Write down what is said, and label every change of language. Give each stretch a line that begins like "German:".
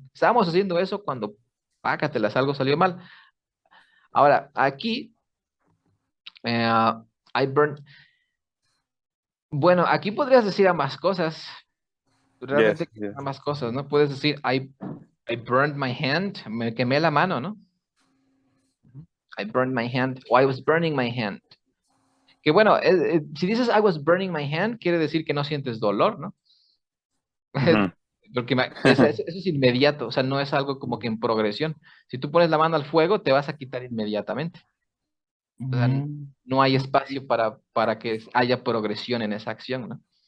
Spanish: Estábamos haciendo eso cuando, pácatelas, algo salió mal. Ahora, aquí,
English: I burned.
Spanish: Bueno, aquí podrías decir ambas cosas. Realmente ambas cosas, ¿no? Puedes decir,
English: I burned my hand,
Spanish: me quemé la mano, ¿no?
English: I burned my hand, o I was burning my hand.
Spanish: Que bueno, si dices
English: I was burning my hand,
Spanish: quiere decir que no sientes dolor, ¿no? Porque eso es inmediato, o sea, no es algo como que en progresión. Si tú pones la mano al fuego, te vas a quitar inmediatamente. O sea, no hay espacio para que haya progresión en esa acción, ¿no?